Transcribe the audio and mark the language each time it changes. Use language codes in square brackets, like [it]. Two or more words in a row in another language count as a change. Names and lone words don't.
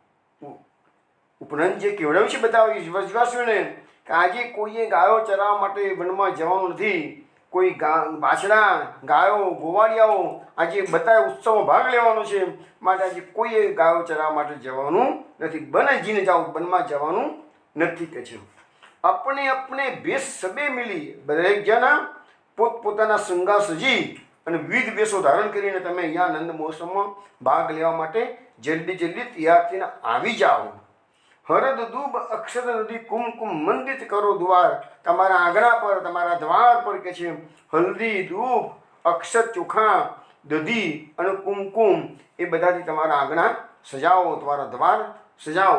[gu] ઉપનંદ જે કેવડાવ્યું છે બતાવ્યું વ્રજવાસીઓને કે આજે કોઈએ ગાયો ચરાવવા માટે વનમાં જવાનું નથી. કોઈ વાછડા ગાયો ગોવાળિયાઓ આજે બતાવે ઉત્સવમાં ભાગ લેવાનો છે, માટે આજે કોઈએ ગાયો ચરાવવા માટે જવાનું નથી. બનજીને જાઓ, વનમાં જવાનું નથી કે છે. [hi] अपने अपने भेष सबे मिली, [gu] દરેક જણા પોતપોતાના શૃંગાર સજી અને વિવિધ વેશો ધારણ કરીને તમે અહીંયા આનંદ મહોત્સવમાં ભાગ લેવા માટે જલ્દી જલ્દી તૈયાર થઈને આવી જાઓ. [hi] हरद दूब अक्षर नदी कुमकुम मंडित करो द्वार. [gu] તમારા આંગણા પર, તમારા દ્વાર પર કે છે હલ્દી, દૂબ, અક્ષર, ચોખા, દધી અને કુમકુમ એ બધાથી તમારા આંગણા સજાવો, તમારા દ્વાર સજાવો.